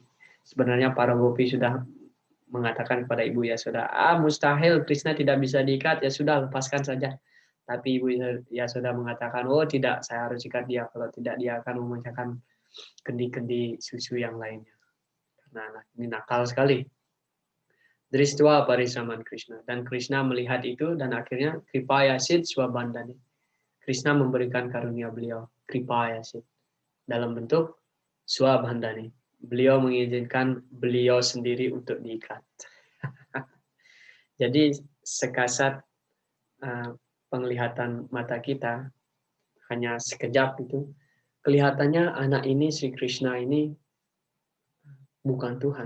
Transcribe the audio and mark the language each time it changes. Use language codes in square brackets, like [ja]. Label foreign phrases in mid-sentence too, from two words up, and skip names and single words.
[id] Sebenarnya para gopi sudah mengatakan kepada Ibu Yasoda, mustahil, Krishna tidak bisa diikat, ya sudah lepaskan saja. Tapi Ibu Yasoda mengatakan, oh tidak, saya harus ikat dia, kalau tidak dia akan memecahkan kendi-kendi susu yang lainnya. Karena anak ini nakal sekali. [sa] Dristva parisraman Krishna. [id] Dan Krishna melihat itu, dan akhirnya [sa] kripaya sit swabandani. [id] Krishna memberikan karunia beliau, [sa] kripaya sit, [id] dalam bentuk swabandani. Beliau mengizinkan beliau sendiri untuk diikat. Jadi sekasat penglihatan mata kita, hanya sekejap itu, kelihatannya anak ini, Sri Krishna ini, bukan Tuhan.